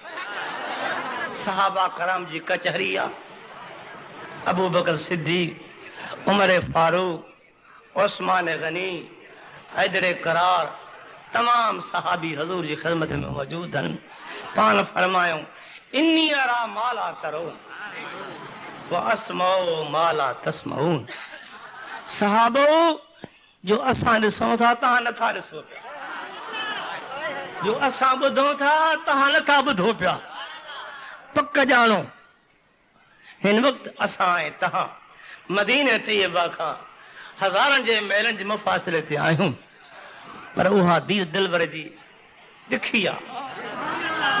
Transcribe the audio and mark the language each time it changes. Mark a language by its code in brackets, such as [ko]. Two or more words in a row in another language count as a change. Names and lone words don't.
[sd] सहाबा कराम जी कचहरी आहे। अबू बकर सिद्दीक, उमर फारूक, उस्मान गनी, हैदर करार तमाम सहाबी हजूर जी ख़िदमत में मौजूद आहिनि। पाण फरमायो [ar] إني أرى ما لا ترون وأسمع ما لا تسمعون. [sd] सहाबो जो असां ॾिसूं था तव्हां नथा ॾिसो पिया, जो असां ॿुधूं था तव्हां नथा ॿुधो पिया। पक ॼाणो हिन वक़्तु असां ऐं तव्हां मदीने तैयबा खां हज़ारनि जे महलनि जे मुफ़ासिले ते आहियूं, पर उहा दीर दिलबर जी ॾिखी आहे।